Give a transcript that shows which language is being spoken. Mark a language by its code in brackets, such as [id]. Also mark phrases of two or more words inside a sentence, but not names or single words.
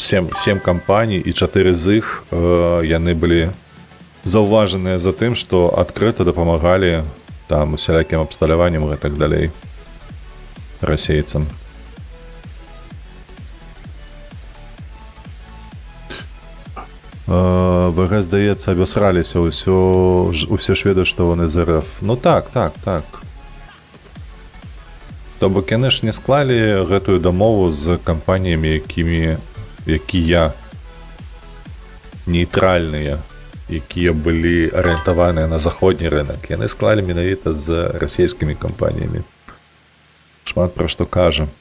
[be] 7 кампаній, і 4 з іх яны былі заўважаныя за тым, што адкрыта дапамагалі там усялякім абсталяванням і так далей расейцам. ВГ, здаецца, абясраліся, усе ж ведаюць, што вони з РФ. Ну так. То бок яны ж не склалі гэтую дамову з кампаніямі, якія нейтральныя, якія былі арыентаваныя на заходні рынок. Яны склалі менавіта з расійскімі кампаніямі. Шмат пра што кажа.